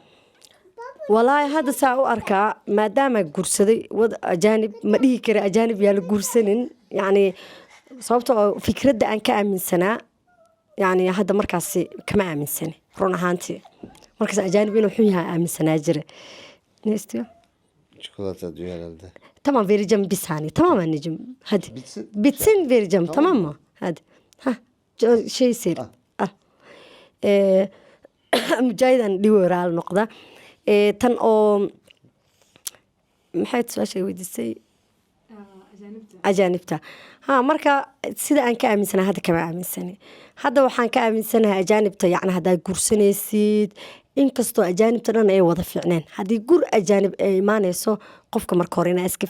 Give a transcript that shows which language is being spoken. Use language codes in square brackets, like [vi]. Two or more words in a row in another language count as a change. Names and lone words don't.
[so] walaahi hadda saa u arkaa maadaama guursaday ajaanib ma dhihi kara ajaanib yaa la guursanin yani sababta oo fikradda aan ka aaminsanaa yani hadda markaasi kama aaminsani run ahaantii markaas ajaanib inuu xun yahay aaminsanaa jira nestiyo [tr] Çikolata diyor herhalde. Tamam vereceğim bir saniye. Tamam anneciğim. Hadi. Bitsin vereceğim. Tamam mı? Hadi. Şey seyir. Al. [so] Mücahiden dhiwo raali noqda. Tan oo maxay su-aasha weydiisay ajaanibta marka sida aan ka aaminsanahay hadda kama aaminsani hadda waxaan ka aaminsanahay ajaanibta yani haddaad guursanaysid inkastoo ajaanibta dhan ay wada fiicneen haddii gur ajaanib ay imaanayso qofka marka hore inaad iska